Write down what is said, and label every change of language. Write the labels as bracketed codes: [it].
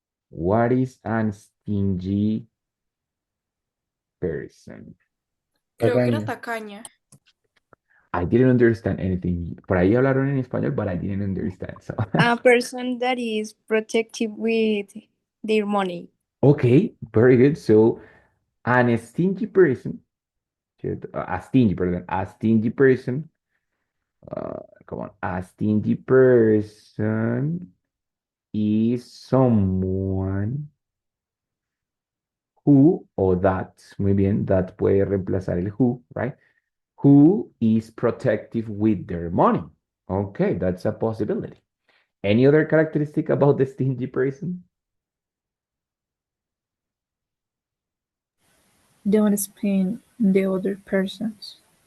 [en] What is an stingy person? [es] Creo que era Tacaño. tacaña. [en] I didn't understand anything. [es] Por ahí hablaron en español, [en] but I didn't understand. So A person that is protective with their money. okay, very good. So an stingy person, ¿cierto? A stingy, perdón, a stingy person. Come on, a stingy person is someone [es] who o that, muy bien, that puede reemplazar el who, right? [en] Who is protective with their money. Okay, that's a possibility. Any other characteristic about the stingy person? Don't spend the other person's.